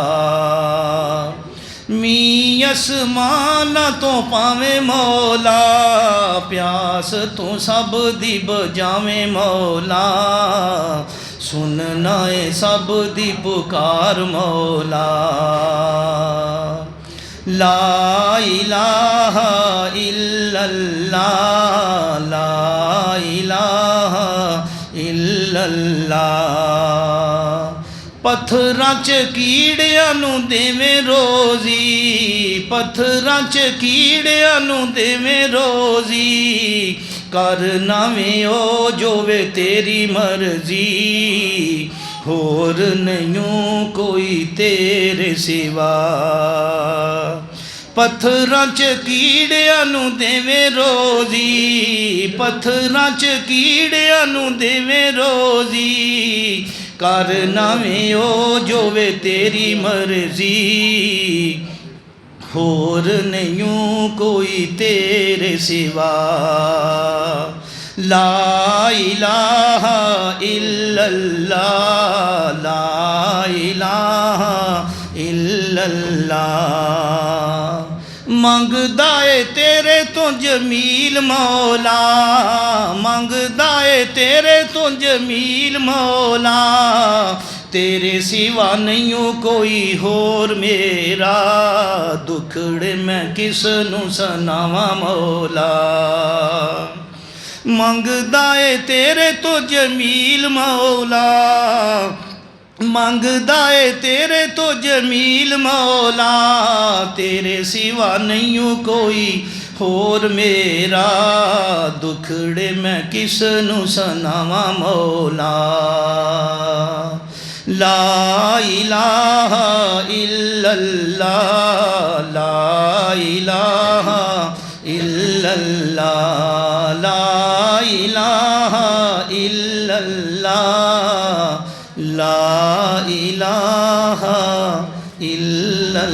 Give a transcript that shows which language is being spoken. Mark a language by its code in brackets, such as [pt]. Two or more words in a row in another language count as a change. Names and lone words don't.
[pa] ਮੀ ਅਸਮਾਨਾਂ ਤੋਂ ਪਾਵੇ ਮੌਲਾ, ਪਿਆਸ ਤੂ ਸਭ ਦੀ ਬੁਝਾਵੇ ਮੌਲਾ, ਸੁਣਨਾ ਹੈ ਸਭ ਦੀ ਪੁਕਾਰ ਮੌਲਾ। [ar] لا إله إلا الله، لا إله إلا الله. [pa] ਪੱਥਰਾਂ ਚ ਕੀੜੀਆਂ ਨੂੰ ਦੇਵੇ ਰੋਜ਼ੀ, ਪੱਥਰਾਂ ਚ ਕੀੜੀਆਂ ਨੂੰ ਦੇਵੇ ਰੋਜ਼ੀ, ਕਰ ਨਾਵੇਂ ਓ ਜੋਵੇ ਤੇਰੀ ਮਰਜ਼ੀ, ਹੋਰ ਨਹੀਂ ਕੋਈ ਤੇਰੇ ਸਿਵਾ। ਪੱਥਰਾਂ ਚ ਕੀੜੀਆਂ ਨੂੰ ਦੇਵੇ ਰੋਜ਼ੀ, ਪੱਥਰਾਂ ਚ ਕੀੜੀਆਂ ਨੂੰ ਦੇਵੇ ਰੋਜ਼ੀ, ਕਰ ਨਾਵੇਂ ਓ ਜੋਵੇ ਤੇਰੀ ਮਰਜ਼ੀ, ਹੋਰ ਨਹੀਂ ਕੋਈ ਤੇਰੇ ਸਿਵਾ। [ar] لا إله إلا الله، لا إله إلا الله. [pa] ਮੰਗਦਾ ਹੈ ਤੇਰੇ ਤੋਂ ਜਮੀਲ ਮੌਲਾ, ਮੰਗਦਾ ਹੈ ਤੇਰੇ ਤੋਂ ਜਮੀਲ ਮੌਲਾ, ਤੇਰੇ ਸਿਵਾ ਨਹੀਂ ਕੋਈ ਹੋਰ ਮੇਰਾ, ਦੁਖੜੇ ਮੈਂ ਕਿਸ ਨੂੰ ਸੁਣਾਵਾਂ ਮੌਲਾ। ਮੰਗਦਾ ਹੈ ਤੇਰੇ ਤੋਂ ਜਮੀਲ ਮੌਲਾ, ਮੰਗਦਾ ਹੈ ਤੇਰੇ ਤੋਂ ਜਮੀਲ ਮੌਲਾ, ਤੇਰੇ ਸਿਵਾ ਨਹੀਂ ਕੋਈ ਹੋਰ ਮੇਰਾ, ਦੁਖੜੇ ਮੈਂ ਕਿਸ ਨੂੰ ਸੁਣਾਵਾਂ ਮੌਲਾ। [ar] لا إله إلا الله، لا إله إلا الله، لا إله إلا الله، لا إله إلا الله.